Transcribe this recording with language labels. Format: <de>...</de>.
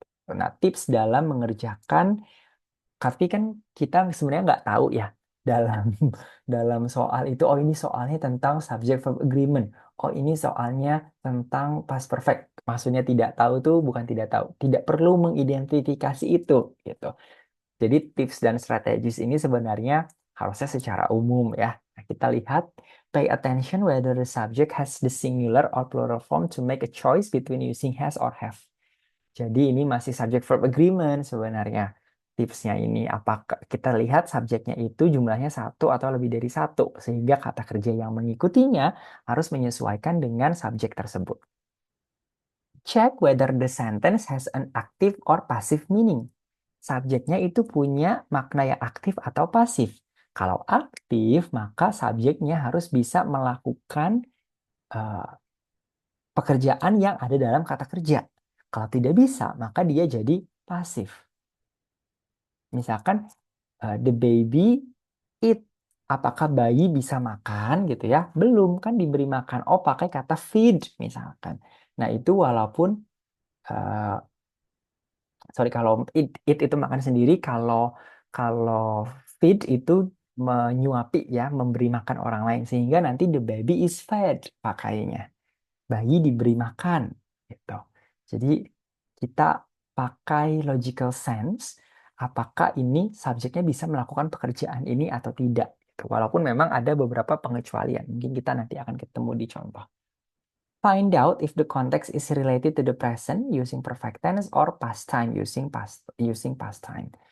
<id>Nah, tips dalam mengerjakan, tapi kan kita sebenarnya nggak tahu ya dalam dalam soal itu. Oh ini soalnya tentang subject verb agreement. Oh ini soalnya tentang past perfect. Maksudnya tidak tahu tuh bukan tidak tahu. Tidak perlu mengidentifikasi itu gitu. Jadi tips dan strategis ini sebenarnya harusnya secara umum ya. Nah, kita lihat</id> <en>pay attention whether the subject has the singular or plural form to make a choice between using has or have.</en> <id>Jadi ini masih subject verb agreement sebenarnya. Tipsnya ini apakah kita lihat subjeknya itu jumlahnya satu atau lebih dari satu sehingga kata kerja yang mengikutinya harus menyesuaikan dengan subjek tersebut.</id> <en>Check whether the sentence has an active or passive meaning.</en> <id>Subjeknya itu punya makna yang aktif atau pasif. Kalau aktif, maka subjeknya harus bisa melakukan eh, pekerjaan yang ada dalam kata kerja. Kalau tidak bisa, maka dia jadi pasif. Misalkan</id> <en>the baby eat.</en> <id>Apakah bayi bisa makan gitu ya? Belum kan diberi makan. Oh, pakai kata feed misalkan. Nah, itu walaupun eh, sorry kalau eat itu makan sendiri, kalau kalau feed itu menyuapi ya, memberi makan orang lain sehingga nanti</id> <en>the baby is fed</en> <id>pakainya. Bayi diberi makan gitu. Jadi kita pakai logical sense apakah ini subjeknya bisa melakukan pekerjaan ini atau tidak gitu. Walaupun memang ada beberapa pengecualian. Mungkin kita nanti akan ketemu di contoh.</id> <en>Find out if the context is related to the present using perfect tense or past time using past time.</en>